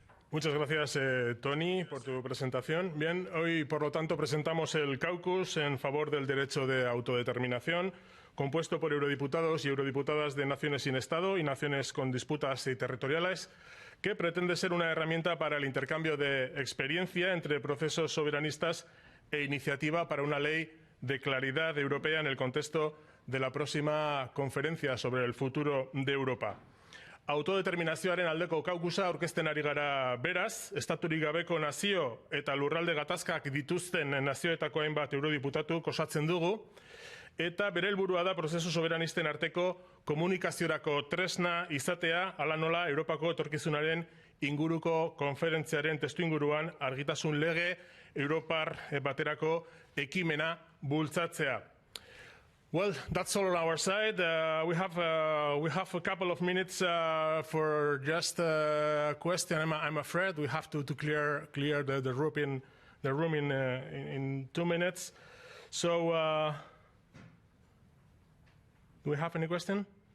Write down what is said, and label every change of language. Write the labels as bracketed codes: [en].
[es] Muchas gracias, Tony, por tu presentación. Bien, hoy, por lo tanto, presentamos el caucus en favor del derecho de autodeterminación, compuesto por eurodiputados y eurodiputadas de naciones sin Estado y naciones con disputas territoriales, que pretende ser una herramienta para el intercambio de experiencia entre procesos soberanistas e iniciativa para una ley de claridad europea en el contexto de la próxima conferencia sobre el futuro de Europa. [eu] Autodeterminazioaren aldeko kaukusa aurkezten ari gara beraz, estaturik gabeko nazio eta lurralde gatazkak dituzten nazioetako hainbat eurodiputatu osatzen dugu, eta bere helburua da prozesu soberanisten arteko komunikaziorako tresna izatea, hala nola Europako etorkizunaren inguruko konferentziaren testuinguruan argitasun lege Europar baterako ekimena bultzatzea. [en] Well, that's all on our side. We have a couple of minutes for just a question. I'm afraid we have to clear the room in 2 minutes. So, do we have any question?